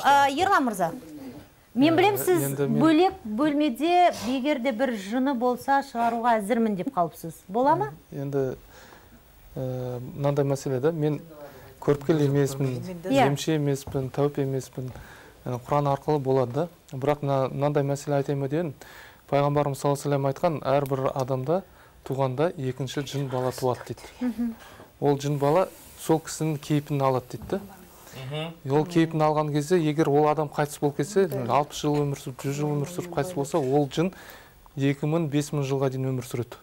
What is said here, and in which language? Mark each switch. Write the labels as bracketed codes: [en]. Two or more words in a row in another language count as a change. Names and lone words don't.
[kk] Ерлан мырза, мен білем, сіз бөлек бөлмеде егерде бір жыны болса шығаруға әзірмін деп қалыпсыз. Бола ма? Енді мынандай мәселе да, мен көріпкел емеспін, емші емеспін, тәуіп емеспін. Құран арқылы болады да. Бірақ мынандай мәселе айтайын ба дедім. Пайғамбарымыз [ar] صلى الله عليه وسلم [kk] айтқан, әрбір адамда туғанда екінші жын бала туады дейді. Ол жын бала сол кісінің кейпін алады дейді. Ол кейпін алған кезде, егер ол адам қайтыс болып кетсе, 60 жыл өмір сүріп, 100 жыл өмір сүріп қайтыс болса, ол жын 2000-5000 жылға дейін өмір сүреді.